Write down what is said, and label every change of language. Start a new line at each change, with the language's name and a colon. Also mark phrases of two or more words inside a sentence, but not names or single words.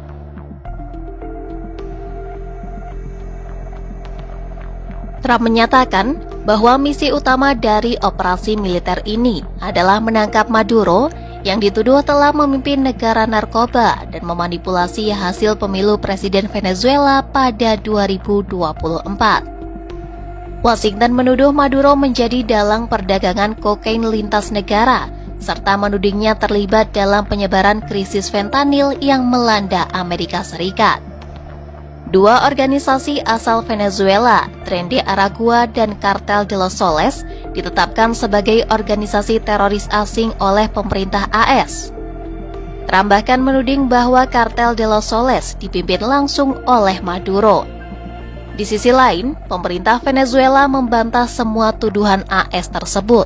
Indonesian: Trump menyatakan bahwa misi utama dari operasi militer ini adalah menangkap Maduro yang dituduh telah memimpin negara narkoba dan memanipulasi hasil pemilu Presiden Venezuela pada 2024. Washington menuduh Maduro menjadi dalang perdagangan kokain lintas negara, serta menudingnya terlibat dalam penyebaran krisis fentanyl yang melanda Amerika Serikat. Dua organisasi asal Venezuela, Tren de Aragua dan Cartel de los Soles, ditetapkan sebagai organisasi teroris asing oleh pemerintah AS. Trump bahkan menuding bahwa Cartel de los Soles dipimpin langsung oleh Maduro. Di sisi lain, pemerintah Venezuela membantah semua tuduhan AS tersebut.